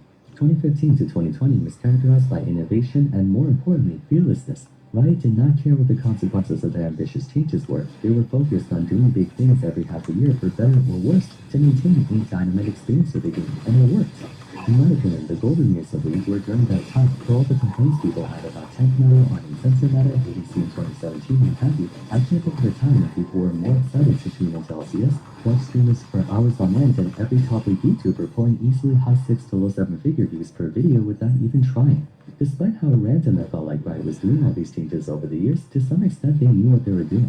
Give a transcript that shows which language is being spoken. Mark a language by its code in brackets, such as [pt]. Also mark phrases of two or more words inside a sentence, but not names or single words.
[en] 2015 to 2020 was characterized by innovation and, more importantly, fearlessness. Riot did not care what the consequences of their ambitious changes were. They were focused on doing big things every half a year for better or worse to maintain a dynamic experience of the game, and it worked. In my opinion, the golden years of the League were during that time for all the complaints people had about tank meta, uncensored meta, ADC in 2017, and have you. I can't think of a time when people were more excited to tune into LCS, watch streamers for hours on end, and every top league YouTuber pulling easily high 6 to low 7-figure views per video without even trying. Despite how random it felt like Riot was doing all these changes over the years, to some extent they knew what they were doing.